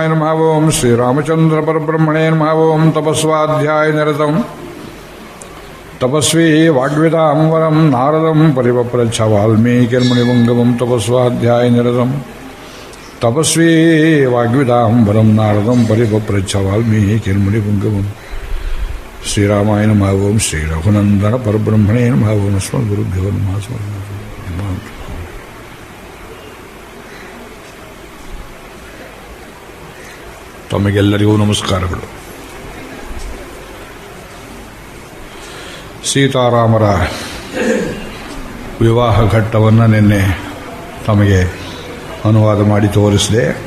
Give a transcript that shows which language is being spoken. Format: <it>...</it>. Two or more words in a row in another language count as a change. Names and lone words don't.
<sa>ನಮಃ ಓಂ ಶ್ರೀರಾಮಚಂದ್ರ ಪರಬ್ರಹ್ಮಣೇ ನಮಃ ಓಂ ತಪಸ್ವಾಧ್ಯಾಯ ನಿರತಂ ತಪಸ್ವಿ ವಾಗ್ವಿದಾಂ ವರಂ ನಾರದಂ ಪರಿವಪ್ರಚ್ಛ ವಾಲ್ಮೀಕಿರ್ಮುನಿಪುಂಗವಂ ತಪಸ್ವಾಧ್ಯಾಯ ನಿರತಂ ತಪಸ್ವಿ ವಾಗ್ವಿದಾಂ ವರಂ ನಾರದಂ ಪರಿವಪ್ರಚ್ಛ ವಾಲ್ಮೀಕಿರ್ಮುನಿಪುಂಗವಂ ಶ್ರೀರಾಮಾಯ ನಮಃ ಓಂ ಶ್ರೀ ರಘುನಂದನ ಪರಬ್ರಹ್ಮಣೇ ನಮಃ ಓಂ ಅಸ್ಮದ್ಗುರುಭ್ಯೋ ನಮಃ.</sa> <kn>ತಮಗೆಲ್ಲರಿಗೂ ನಮಸ್ಕಾರಗಳು. ಸೀತಾರಾಮರ ವಿವಾಹ ಘಟ್ಟವನ್ನು ನಿನ್ನೆ ತಮಗೆ ಅನುವಾದ ಮಾಡಿ ತೋರಿಸಿದೆ.</kn>